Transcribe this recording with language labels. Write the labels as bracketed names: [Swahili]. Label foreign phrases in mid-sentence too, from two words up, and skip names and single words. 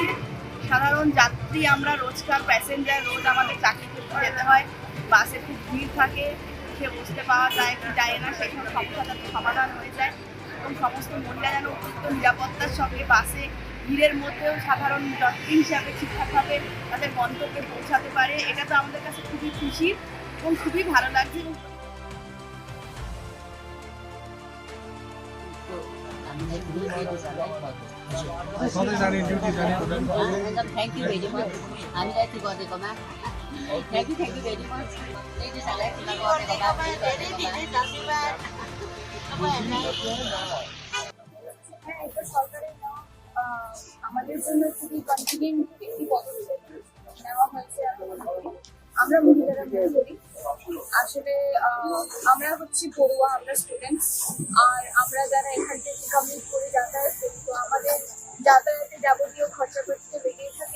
[Bangla] সাধারণ যাত্রী আমরা রোজকার প্যাসেঞ্জার, রোজ আমাদের চাকরি করতে যেতে হয়, বাসে খুব ভিড় থাকে, উঠে বসতে পাওয়া যায় কি যায় না, সেই সব সমস্যাটার সমাধান হয়ে যায় এবং সমস্ত মহিলা যেন অতিরিক্ত নিরাপত্তার সঙ্গে বাসে ভিড়ের মধ্যেও সাধারণ যাত্রী হিসাবে ঠিকঠাকভাবে তাদের গন্তব্যে পৌঁছাতে পারে, এটা তো আমাদের কাছে খুবই খুশির এবং খুবই ভালো লাগছে। [English] Thank you very much. [Nepali] हामीलाई त्यो गरिदिएकोमा [English] thank you very much. [Nepali] लेडिजहरूलाई खुला गरिदिएकोमा [Bangla] হ্যাঁ, এটা সরকারের নেওয়া আমাদের জন্য খুবই কনভিনিয়েন্ট একটি পদক্ষেপ নেওয়া হয়েছে। আমরা মহিলারা মনে করি আসলে আমরা হচ্ছে পড়ুয়া, আমরা স্টুডেন্টস, আর আমরা যারা এখান থেকে কমিউট করে যাতায়াত করি, তো আমাদের যাতায়াতে যাবতীয় খরচাপাতি তো লেগেই থাকে।